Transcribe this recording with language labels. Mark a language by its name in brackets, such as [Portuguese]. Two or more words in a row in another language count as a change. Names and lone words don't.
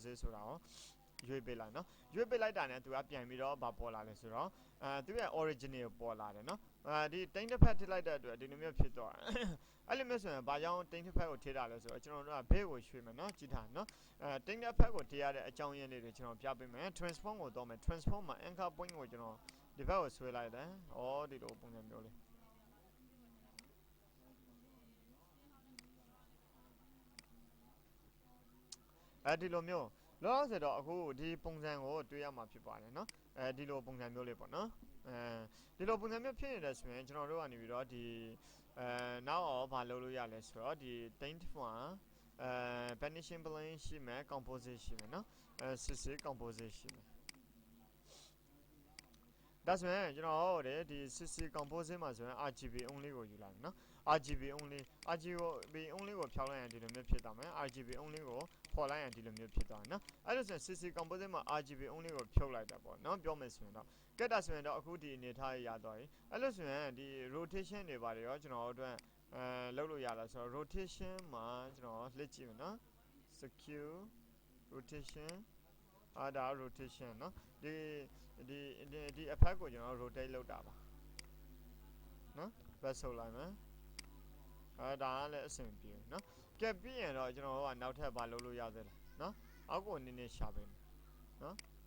[Burmese] ဆိုတာကိုရွေးပေးလိုက်နော်ရွေးပေးလိုက်တာနဲ့သူကပြန်ပြီးတော့ဘာပေါ်လာလဲဆိုတော့သူရဲ့ original ပေါ်လာတယ်နော်ဒီ [English] tint effect [Burmese] ထည့်လိုက်တဲ့အတွက်ဒီလိုမျိုးဖြစ်သွားတယ်အဲ့လိုမျိုးဆိုရင်ဘာကြောင့် [English] tint effect [Burmese] ကိုထည့်တာလဲဆိုတော့ကျွန်တော်တို့ကဘေးကိုရွှေ့မယ်နော်ကြည့်ထားနော် [English] tint effect [Burmese] ကိုထည့်ရတဲ့အကြောင်းရင်းလေးတွေကျွန်တော်ပြပေးမယ် transform ကိုတော့မယ် transform မှာ [English] anchor point [Burmese] ကိုကျွန်တော်ဒီဘက်ကိုဆွဲလိုက်တယ်ဩဒီလိုပုံစံမျိုးလေး ဒီလိုမျိုးလောလောဆယ်တော့အခုဒီပုံစံကိုတွေ့ရမှာဖြစ်ပါတယ်နော်ဒီလိုပုံစံမျိုးလေးပေါ့နော်ဒီလိုပုံစံမျိုးဖြစ်နေတယ်ဆိုရင်ကျွန်တော်တို့ကနေပြီးတော့ဒီနောက်တော့ဘာလုပ်လို့ရလဲဆိုတော့ဒီ [English] tint font vanishing blink [Burmese] ရှိမယ် composition ရှိမယ်နော် [English] CC composition [Burmese] ရှိမယ် ဒါဆိုရင်ကျွန်တော်တို့ဒီ CC compose မှာဆိုရင် [English] RGB only [Burmese] ကိုယူလိုက်မယ်နော် [English] RGB only RGB only [Burmese] ကိုဖြောင်းလိုက်ရင်ဒီလိုမျိုးဖြစ်သွားမယ် [English] RGB only [Burmese] ကိုဖော်လိုက်ရင်ဒီလိုမျိုးဖြစ်သွားတယ်နော်အဲ့လိုဆို ရင် [English] CC composite [Burmese] မှာ [English] RGB only [Burmese] ကိုဖြုတ်လိုက်တာပေါ့နော်ပြောမယ်ဆိုရင်တော့ကဲဒါဆိုရင်တော့အခုဒီအနေထား ရသွားပြီအဲ့လိုဆိုရင်ဒီ rotation တွေပါတယ်ရောကျွန်တော်တို့လုပ်လို့ရလားဆိုတော့ rotation မှာကျွန်တော်လက်ကြည့်မယ်နော် [English] secure rotation [Burmese] ဒါ rotation เนาะဒီအဖက်ကိုကျွန်တော် rotate လုပ်တာပါเนาะ back ဆုပ်လိုက်မယ်ဒါကလည်းအဆင်ပြေเนาะကဲပြီးရင်တော့ကျွန်တော်တို့ကနောက်ထပ်ဘာလုပ်လို့ရသေးလဲเนาะအောက်ကိုနည်းနည်းရှာပေးမယ်เนาะ